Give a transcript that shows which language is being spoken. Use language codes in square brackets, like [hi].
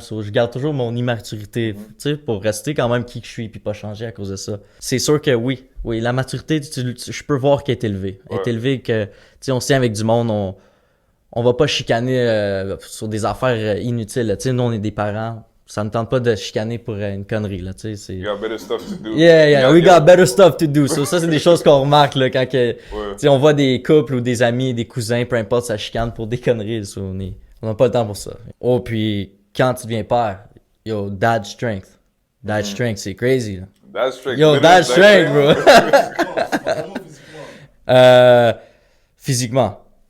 [fr] Je garde toujours mon immaturité, tu sais, pour rester quand même qui que je suis puis pas changer à cause de ça. C'est sûr que oui, la maturité, je peux voir qu'elle est élevée. Elle est élevée que, tu sais, on se tient avec du monde, on va pas chicaner sur des affaires inutiles, tu sais. Nous, on est des parents. Ça ne tente pas de chicaner pour une connerie, là, tu sais. [en] You got better stuff to do. Yeah, we got better stuff to do. [fr] So, ça, c'est des choses qu'on remarque, là, quand tu sais, on voit des couples ou des amis, des cousins, peu importe, ça chicane pour des conneries. So, on n'a pas le temps pour ça. Oh, puis, quand tu deviens père, [en] yo, dad strength. Dad strength, [fr] c'est crazy, là. [en] Dad strength. Yo, dad strength, bro. Physiquement.